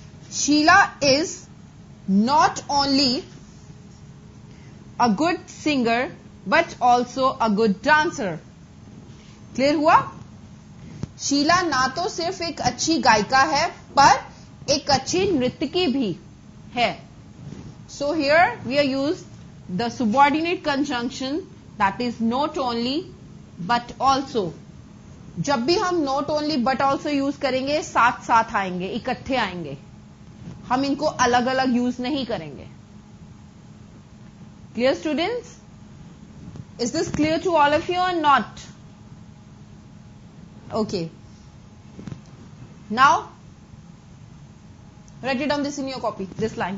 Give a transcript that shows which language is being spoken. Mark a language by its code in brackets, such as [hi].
[en] Sheila is not only a good singer but also a good dancer. [hi] Clear हुआ? शीला ना तो सिर्फ एक अच्छी गायिका है पर एक अच्छी नृत्यकी भी है. [en] So here we are used the subordinate conjunction, that is not only but also. [hi] जब भी हम not only but also use करेंगे साथ साथ आएंगे, इकट्ठे आएंगे, हम इनको अलग अलग यूज नहीं करेंगे. [en] Clear, students? Is this clear to all of you or not? Okay. Now, write it down this in your copy, this line.